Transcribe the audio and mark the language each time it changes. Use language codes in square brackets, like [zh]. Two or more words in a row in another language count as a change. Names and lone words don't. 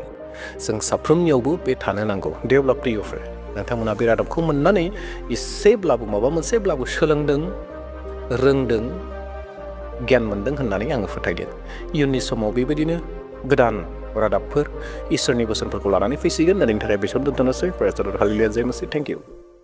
[brx] जों साफ्रोमनियावबो बे थानो नांगौ। दे अब्ला प्रियफोर, नोंथांमोना बे रादाबखौ मोननानै एसेब्लाबो, माबा मोनसेब्लाबो सोलोंदों, रोंदों, गियान मोनदों होननानै आङो फोथायदों। इयुननि समाव बेबायदिनो गोदान रादाबफोर, इसोरनि बोसोनफोरखौ लानानै फैसिगोन। दिनैनि थाखाय बेसोर दोनथ'नोसै। [en] Praise the Lord. Hallelujah. [hi] जय मसीह। [en] Thank you.